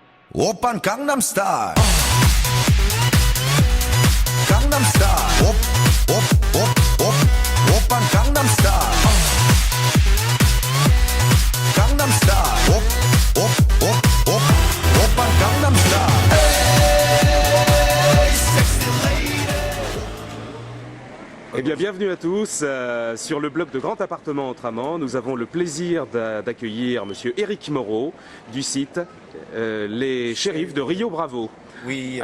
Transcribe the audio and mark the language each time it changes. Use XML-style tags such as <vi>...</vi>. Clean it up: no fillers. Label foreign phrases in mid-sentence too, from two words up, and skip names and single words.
<ko>오빤 강남스타일 강남스타일 오빤 강남스타일 강남스타일 오빤 강남스타일</ko> <fr>Eh bien, bienvenue à tous sur le blog de Grand Appartement entre Amants. Nous avons le plaisir d'accueillir Monsieur Éric Moreau du site Les Shérifs de Rio Bravo. Oui,</fr>